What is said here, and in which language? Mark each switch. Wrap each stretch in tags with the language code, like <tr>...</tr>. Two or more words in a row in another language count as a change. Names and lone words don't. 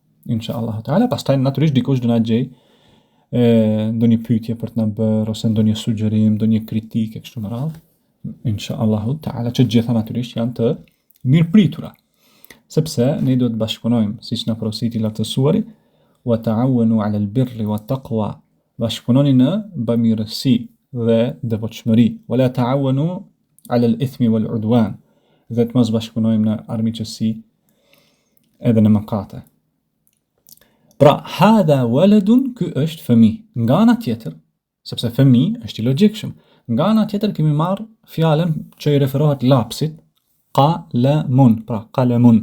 <ar>إن شاء الله تعالى,</ar> <sq>pastaj natyrisht dikush do na gjej ndonjë pyetje për të na bërë ose ndonjë sugjerim, ndonjë kritike kështu me radhë.</sq> <ar>إن شاء الله تعالى,</ar> <sq>që gjitha natyrisht janë të mirëpritura. Sepse ne duhet të bashkëpunojmë, siç na porositi lartësuari,</sq> <ar>وتعاونوا على البر والتقوى.</ar> <sq>Bashkëpunoni në bamirësi dhe devotshmëri.</sq> <ar>ولا تعاونوا على الإثم والعدوان.</ar> <sq>Dhe të mos bashkëpunojmë në armiqësi edhe në mëkate. Pra,</sq> <ar>هذا ولد,</ar> <sq>ky është fëmijë. Nga ana tjetër, sepse fëmijë është i logjikshëm. Nga ana tjetër kemi marrë fjalën që i referohet lapsit, qalamun, pra qalamun.</sq>